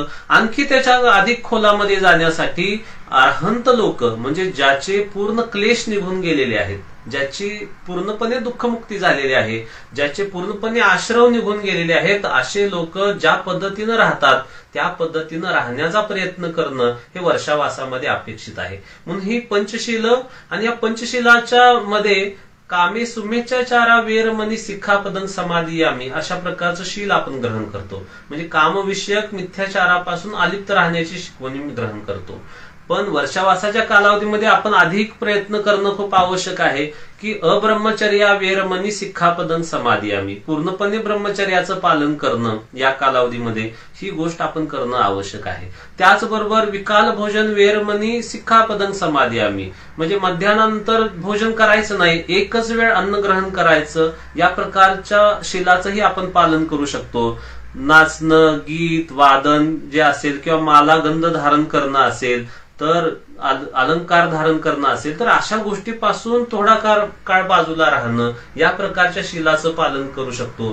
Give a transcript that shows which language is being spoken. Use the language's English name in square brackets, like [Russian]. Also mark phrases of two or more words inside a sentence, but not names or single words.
[Marathi] आणखी त्याच्या अधिक खोलामध्ये जाण्यासाठी अरहंत लोक, म्हणजे ज्याचे पूर्ण क्लेश निघून गेलेले आहेत, ज्याची पूर्णपणे दुःखमुक्ती झालेली आहे, ज्याचे पूर्णपणे आश्रव निघून गेलेले आहेत, असे लोक ज्या पद्धतीनं राहतात त्या पद्धतीनं राहण्याचा प्रयत्न करणं हे वर्षावासामध्ये अपेक्षित आहे. म्हणून ही पंचशील आणि या पंचशिलाच्या मध्ये [Pali] कामे सुमेचाचारा वेरमणी सिक्खापदं समादियामी [Marathi] अशा प्रकारचं शील आपण ग्रहण करतो. म्हणजे कामविषयक मिथ्याचारापासून अलिप्त राहण्याची शिकवणी मी ग्रहण करतो. पण वर्षावासाच्या कालावधीमध्ये आपण अधिक प्रयत्न करणं खूप आवश्यक आहे की [Pali] अब्रह्मचर्या वेरमणी सिक्खापदं समादियामी, [Marathi] पूर्णपणे ब्रह्मचर्याचं पालन करणं या कालावधीमध्ये ही गोष्ट आपण करणं आवश्यक आहे. [Pali] त्याचबरोबर विकाल भोजन वेरमणी सिक्खापदं समादियामी, [Marathi] म्हणजे मध्यानंतर भोजन करायचं नाही, एकच वेळ अन्न ग्रहण करायचं, या प्रकारच्या शिलाचंही आपण पालन करू शकतो. नाचणं, गीत, वादन जे असेल किंवा माला गंध धारण करणं असेल, तर अलंकार धारण करणं असेल, तर अशा गोष्टीपासून थोडा काळ बाजूला राहणं, या प्रकारच्या शिलाचं पालन करू शकतो.